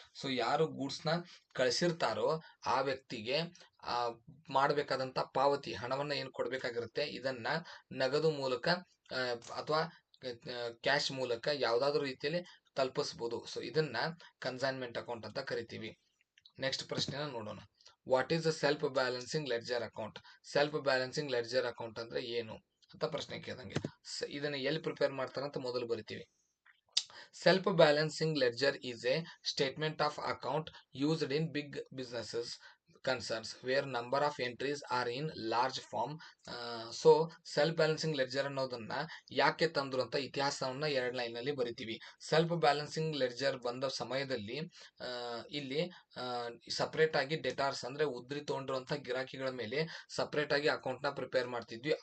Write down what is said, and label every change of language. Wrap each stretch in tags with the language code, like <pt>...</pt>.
<kn>So ಯಾರು goods ನ ಕಳಿಸಿರ್ತಾರೋ ಆ ವ್ಯಕ್ತಿಗೆ ಮಾಡಬೇಕಾದಂತ ಪಾವತಿ ಹಣವನ್ನ ಏನ್ ಕೊಡ್ಬೇಕಾಗಿರುತ್ತೆ, ಇದನ್ನ ನಗದು ಮೂಲಕ ಅಥವಾ ಕ್ಯಾಶ್ ಮೂಲಕ ಯಾವ್ದಾದ್ರು ರೀತಿಯಲ್ಲಿ ತಲುಪಿಸಬಹುದು. ಸೊ ಇದನ್ನ ಕನ್ಸೈನ್ಮೆಂಟ್ ಅಕೌಂಟ್ ಅಂತ ಕರಿತೀವಿ. ನೆಕ್ಸ್ಟ್ ಪ್ರಶ್ನೆನ ನೋಡೋಣ.</kn> <en>What is the self balancing ledger account?</en> <kn>Self balancing ledger account ಅಂದ್ರೆ ಏನು ಅಂತ ಪ್ರಶ್ನೆ ಕೇಳಿದಂಗೆ. ಇದನ್ನ ಎಲ್ಲಿ ಪ್ರಿಪೇರ್ ಮಾಡ್ತಾರಂತ ಮೊದಲು ಬರಿತೀವಿ.</kn> <en>Self-balancing ledger is a statement of account used in big businesses concerns where number of entries are in large form.</en> <kn>So self balancing ledger ಅನ್ನೋದನ್ನ ಯಾಕೆ ತಂದ್ರು ಅಂತ ಇತಿಹಾಸವನ್ನ 2 ಲೈನ್ ನಲ್ಲಿ ಬರಿತೀವಿ. ಸೆಲ್ಫ್ ಬ್ಯಾಲೆನ್ಸಿಂಗ್ ಲೆಡ್ಜರ್ ಬಂದ ಸಮಯದಲ್ಲಿ ಇಲ್ಲಿ ಸಪರೇಟ್ ಆಗಿ ಡೆಟಾರ್ಸ್ ಅಂದ್ರೆ ಉದ್ರಿ ತಗೊಂಡಿರುವಂತಹ ಗಿರಾಕಿಗಳ ಮೇಲೆ ಸಪರೇಟ್ ಆಗಿ ಅಕೌಂಟ್ ನ ಪ್ರಿಪೇರ್ ಮಾಡ್ತಿದ್ವಿ.</kn>